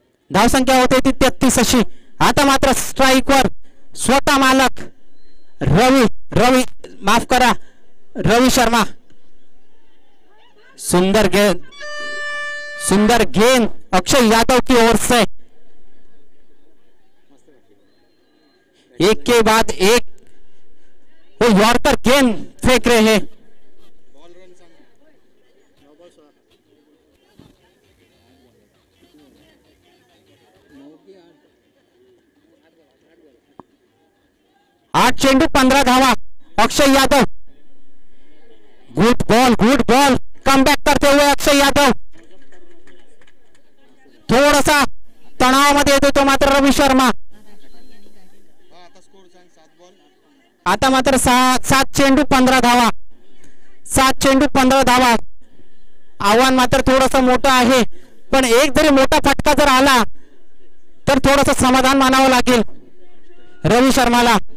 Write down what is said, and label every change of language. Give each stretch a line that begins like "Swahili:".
Marathi: धावसंख्या होते ती 33 अशी. आता मात्र स्ट्राईकवर स्वतः मालक रवी माफ करा रवी शर्मा.
Hindi: सुंदर गेंद अक्षय यादव की ओर से. एक के बाद एक वो यॉर्कर गेंद फेंक रहे हैं.
Marathi: आठ चेंडू 15 धावा.
English: Akshay Yadav good ball come back
Hindi: करते हुए
English: Akshay Yadav.
Marathi: थोडासा तणावामध्ये येतो तो मात्र रवी शर्मा. आता मात्र 7 चेंडू 15 धावा, 7 चेंडू 15 धावा. आव्हान मात्र थोडस मोठं आहे, पण एक जरी मोठा फटका जर आला तर थोडस समाधान मानावं लागेल रवी शर्माला.